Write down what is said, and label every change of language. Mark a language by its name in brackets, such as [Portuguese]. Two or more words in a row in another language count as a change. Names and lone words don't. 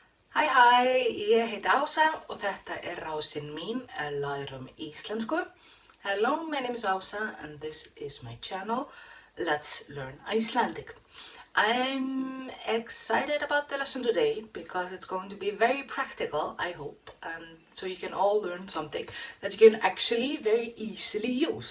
[Icelandic] Hæ, ég heiti Ása og þetta rásin mín Lærum Íslensku. [English] Hello, my name is Ása and this is my channel. Let's learn Icelandic. I'm excited about the lesson today because it's going to be very practical, I hope, and so you can all learn something that you can actually very easily use.